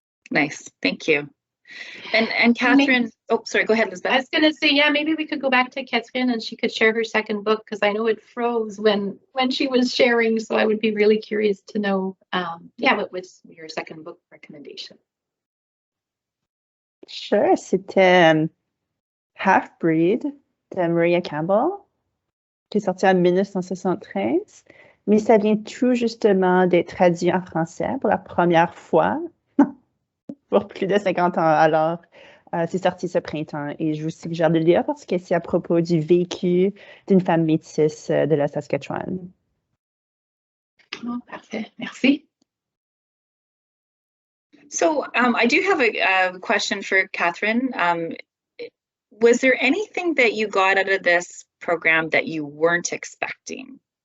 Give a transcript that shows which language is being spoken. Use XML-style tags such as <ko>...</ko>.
<en>Nice, thank you. And Catherine, oh, sorry, go ahead, Lisbeth. I was going to say, yeah, maybe we could go back to Catherine and she could share her second book, because I know it froze when she was sharing. So I would be really curious to know, what was your second book recommendation?</en> <fr>Sure, c'était Half-Breed de Maria Campbell, qui est sorti en 1973, mais ça vient tout justement d'être traduit en français pour la première fois pour plus de 50 ans. Alors, c'est sorti ce printemps et je vous suggère de le lire parce que c'est à propos du vécu d'une femme métisse de la Saskatchewan. Oh, parfait. Merci.</fr> <en>So I do have a question for Catherine. Was there anything that you got out of this program that you weren't expecting?</en>